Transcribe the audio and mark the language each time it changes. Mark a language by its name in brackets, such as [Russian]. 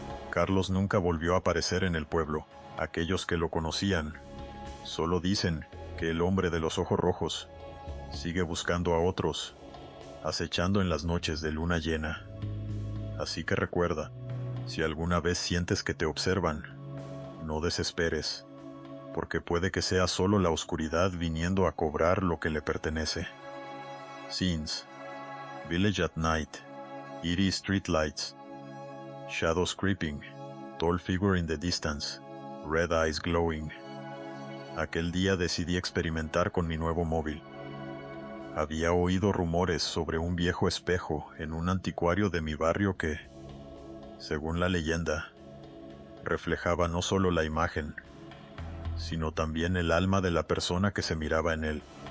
[Spanish] Carlos nunca volvió a aparecer en el pueblo. Aquellos que lo conocían solo dicen que el hombre de los ojos rojos sigue buscando a otros, acechando en las noches de luna llena. Así que recuerda, si alguna vez sientes que te observan, no desesperes, porque puede que sea solo la oscuridad viniendo a cobrar lo que le pertenece. [English] Scenes: Village at night, eerie streetlights, shadows creeping, tall figure in the distance, red eyes glowing. [Spanish] Aquel día decidí experimentar con mi nuevo móvil. Había oído rumores sobre un viejo espejo en un anticuario de mi barrio que, según la leyenda, reflejaba no solo la imagen, sino también el alma de la persona que se miraba en él.